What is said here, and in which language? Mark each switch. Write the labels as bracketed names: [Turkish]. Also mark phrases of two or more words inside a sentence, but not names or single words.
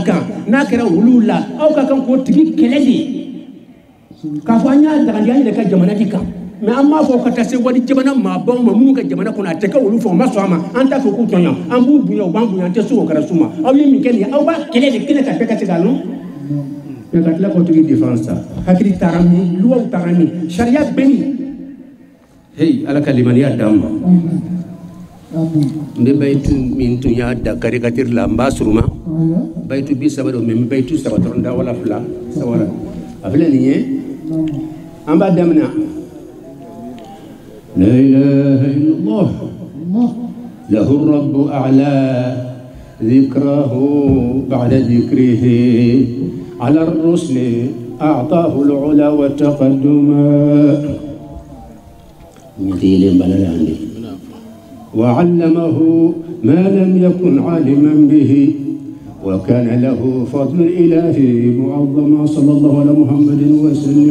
[Bambara] kan n'a kɛra olu la aw ka kan k'o tigi kɛlɛ de k'a fɔ an y'a dagandi an yɛrɛ ka jamana di kan mais an b'a fɔ ka taa se wali jamana maabaw ma minnu ka jamana kɔnɔ a tɛ kɛ olu fɛ o ma sɔn a ma an t'a fɔ k'u tɔɲɔ an b'u bonya u b'an bonya an tɛ se o kɛra su ma aw ye min kɛ nin ye aw b'a kɛlɛ de kɛnɛ ka bɛɛ ka se k'a lɔn mais ka tila k'o tigi défense sa hakili taara min luwaw taara min sariya bɛ nin hey ala ka limaniya d'an ma n bɛ bayitu min tun y'a da caricature la n b'a suruma bayitu 30 don mais n bɛ bayitu 3 dɔrɔn da wala 2 3 a filɛ nin ye an b'a daminɛ [Arabic] لا إله إلا الله له الرب أعلى ذكره بعد ذكره على الرسل أعطاه العلا والتقدما وعلمه ما لم يكن عالما به وكان له فضل إلهي معظما صلى الله على محمد وسلم.